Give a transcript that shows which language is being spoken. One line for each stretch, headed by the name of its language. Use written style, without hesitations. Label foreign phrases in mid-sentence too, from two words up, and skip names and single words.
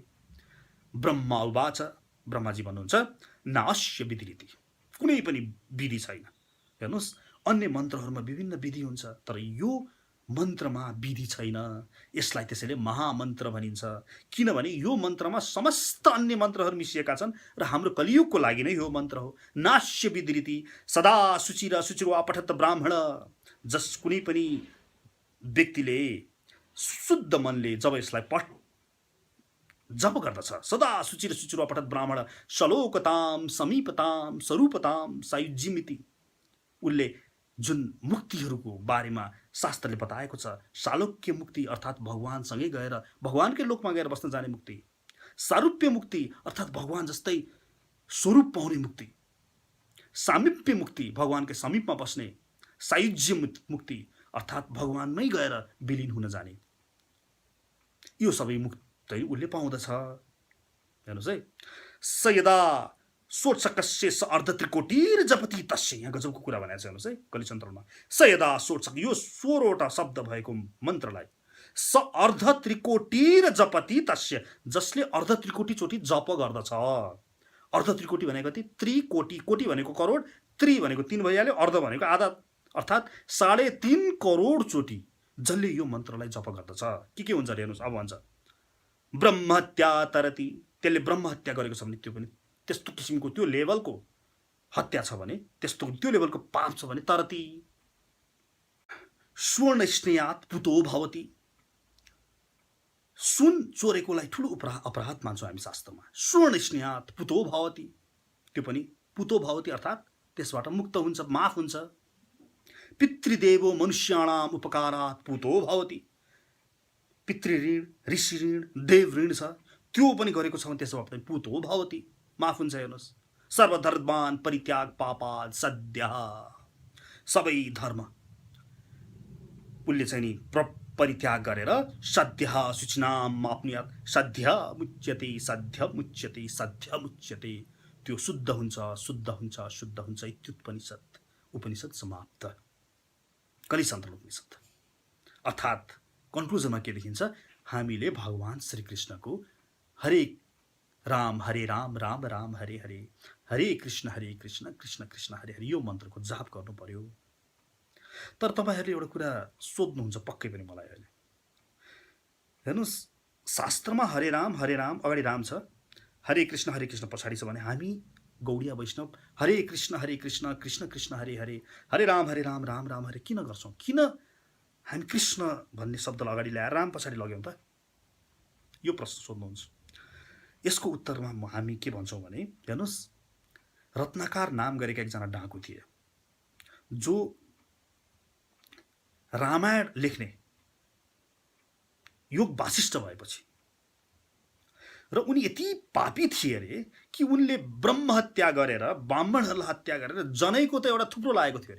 Sanskrit: ब्रह्मा उवाच,
Nepali: ब्रह्माजी भन्नुहुन्छ,
Sanskrit: न अस्य विधि रीति,
Nepali: कुनै पनि विधि छैन। हेर्नुहोस्, अन्य मन्त्रहरूमा विभिन्न विधि हुन्छ, तर यो मन्त्रमा विधि छैन। यसलाई त्यसैले महामन्त्र भनिन्छ, किनभने यो मन्त्रमा समस्त अन्य मन्त्रहरू मिसिएका छन् र हाम्रो कलियुगको लागि नै यो मन्त्र हो।
Sanskrit: नास्य विधि रीति सदा शुचिर शुचिरो पठत ब्राह्मण,
Nepali: जस कुनै पनि व्यक्तिले शुद्ध मनले जब यसलाई जप गर्दछ,
Sanskrit: सदा शुचिर शुचिरो पठत ब्राह्मण सलोकताम समीपताम स्वरूपताम सायुज्यमिति,
Nepali: उसले जुन मुक्तिहरूको बारेमा शास्त्रले बताएको छ, सालोक्य मुक्ति अर्थात् भगवानसँगै गएर भगवानकै लोकमा गएर बस्न जाने मुक्ति, सारूप्य मुक्ति अर्थात् भगवान जस्तै स्वरूप पाउने मुक्ति, सामिप्य मुक्ति भगवानकै समीपमा बस्ने, सायुज्य मुक्ति अर्थात् भगवानमै गएर विलिन हुन जाने, यो सबै मुक्ति उसले पाउँदछ। हेर्नुहोस् है,
Sanskrit: स यदा सोत्सकस्य स अर्धत्रिकोटिर जपति तस्य,
Nepali: यहाँ गजबको कुरा भनेको छ। हेर्नुहोस् है कलिचन्द्रमा,
Sanskrit: स यदा सोत्सक,
Nepali: यो 16वटा शब्द भएको मन्त्रलाई
Sanskrit: स अर्धत्रिकोटिर जपति तस्य,
Nepali: जसले अर्धत्रिकोटिचोटि जप गर्दछ। अर्धत्रिकोटि भनेको कति? त्रिकोटि, कोटि भनेको करोड, त्रि भनेको 3 भइहाल्यो, अर्ध भनेको आधा, अर्थात् 3.5 करोड चोटि जसले यो मन्त्रलाई जप गर्दछ। के हुन्छ अरे हेर्नुहोस्, अब भन्छ
Sanskrit: ब्रह्महत्या तरति,
Nepali: त्यसले ब्रह्महत्या गरेको छ भने, त्यो पनि त्यस्तो किसिमको त्यो लेभलको हत्या छ भने, त्यस्तो त्यो लेभलको पाप छ भने तरति।
Sanskrit: स्वर्ण स्नेहात पुतो भवति,
Nepali: सुन चोरेकोलाई ठुलो अपराध मान्छौँ हामी शास्त्रमा।
Sanskrit: स्वर्ण स्नेहात पुतो भवति,
Nepali: त्यो पनि
Sanskrit: पुतो भवति
Nepali: अर्थात् त्यसबाट मुक्त हुन्छ, माफ हुन्छ।
Sanskrit: पितृदेवो मनुष्याणाम उपकारात पुतो भवति,
Nepali: पितृऋण, ऋषि ऋण, देव ऋण छ, त्यो पनि गरेको छ भने त्यसबाट पनि
Sanskrit: पुतो भवति,
Nepali: माफ हुन्छ। हेर्नुहोस्,
Sanskrit: सर्वधर्मान परित्याग पापाद सद्यः,
Nepali: सबै धर्म उसले चाहिँ नि परित्याग गरेर
Sanskrit: सद्यः शुचिनाम आप्नुयात्, सद्य मुच्यते सद्य मुच्यते सद्य मुच्यते,
Nepali: त्यो शुद्ध हुन्छ, शुद्ध हुन्छ, शुद्ध हुन्छ। इत्युपनिषद, उपनिषद समाप्त। कलिसन्त्र उपनिषद अर्थात् कन्क्लुजनमा के देखिन्छ, हामीले भगवान श्रीकृष्णको हरे राम राम राम हरे हरे, हरे कृष्ण कृष्ण कृष्ण हरे हरे, यो मन्त्रको जाप गर्नु पर्यो। तर तपाईहरुले एउटा कुरा सोध्नुहुन्छ पक्कै पनि मलाई अहिले। हेर्नुस्, शास्त्रमा हरे राम अगाडि राम छ, हरे कृष्ण पछाडि छ भने हामी गौडिया वैष्णव हरे कृष्ण कृष्ण कृष्ण हरे हरे, हरे राम राम हरे किन गर्छौं? किन हामी कृष्ण भन्ने शब्दलाई अगाडि ल्याएर राम पछाडि लग्यौं त? यो प्रश्न सोध्नुहुन्छ। यसको उत्तरमा हामी के भन्छौं भने, हेर्नुस्, रत्नाकर नाम गरेका एकजना डाकु थिए जो रामायण लेख्ने योग वासिष्ठ भएपछि, र उनी यति पापी थिए अरे कि उनले ब्रह्म हत्या गरेर, ब्राह्मणहरूलाई हत्या गरेर जनैको त एउटा थुप्रो लागेको थियो अरे।